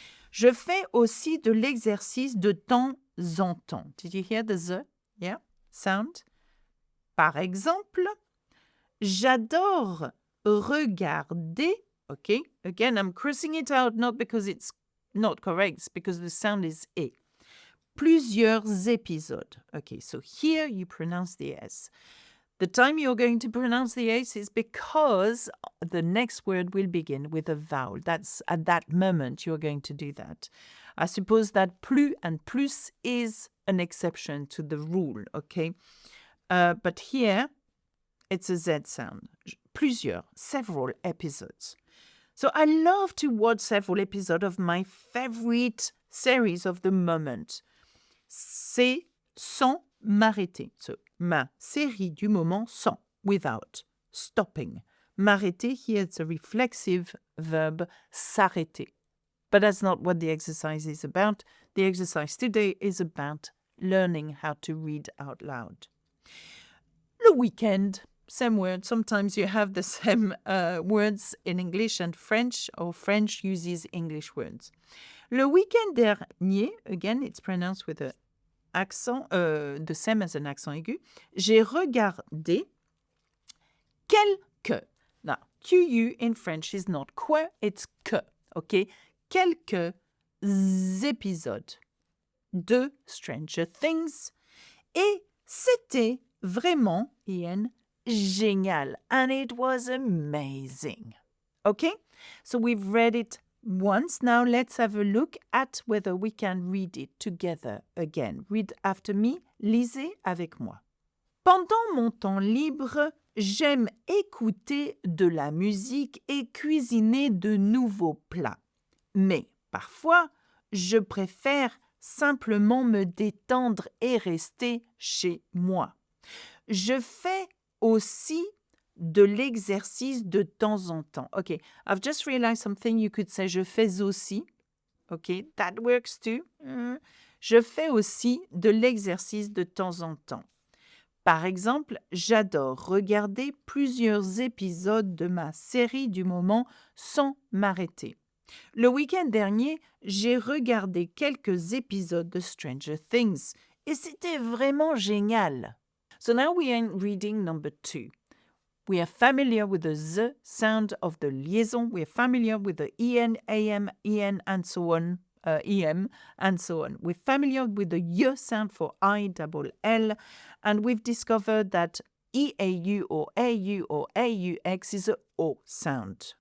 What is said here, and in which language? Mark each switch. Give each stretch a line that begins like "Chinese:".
French: Je fais aussi de l'exercice de temps en temps.
English: Did you hear the Z? Yeah, sound.
French: Par exemple, j'adore regarder.
English: Okay, again, I'm crossing it out not because it's not correct, it's because the sound is E.
French: Plusieurs épisodes.
English: Okay, so here you pronounce the S. The time you're going to pronounce the S is because the next word will begin with a vowel. That's at that moment you're going to do that. I suppose that plus and plus is an exception to the rule, okay? But here, it's a Z sound. Plusieurs, several episodes. So I love to watch several episodes of my favorite series of the moment.
French: C'est sans m'arrêter. So, ma série du moment sans.
English: without stopping. M'arrêter, here it's a reflexive verb, s'arrêter. But that's not what the exercise is about. The exercise today is about learning how to read out loud. Le weekend, same word. Sometimes you have the same words in English and French, or French uses English words.
French: Le weekend dernier,
English: again, it's pronounced with an accent, the same as an accent aigu.
French: J'ai regardé quelques.
English: Now, QU in French is not que, it's que, okay?
French: Quelques épisodes de Stranger Things. Et c'était vraiment, Ian, génial.
English: And it was amazing. Okay? So we've read it once. Now let's have a look at whether we can read it together again. Read after me.
French: Lisez avec moi. Pendant mon temps libre, j'aime écouter de la musique et cuisiner de nouveaux plats. Mais parfois, je préfère simplement me détendre et rester chez moi. Je fais aussi de l'exercice de temps en temps.
English: Okay, I've just realized something. You could say
French: je fais aussi.
English: Okay, that works too.
French: Je fais aussi de l'exercice de temps en temps. Par exemple, j'adore regarder plusieurs épisodes de ma série du moment sans m'arrêter. Le week-end dernier, j'ai regardé quelques épisodes de Stranger Things et c'était vraiment génial.
English: So now we are in reading number 2. We are familiar with the Z sound of the liaison. We are familiar with the EN, AM, EN, and so on, EM, and so on. We're familiar with the Y sound for I, double L, and we've discovered that EAU or AUX is a O sound.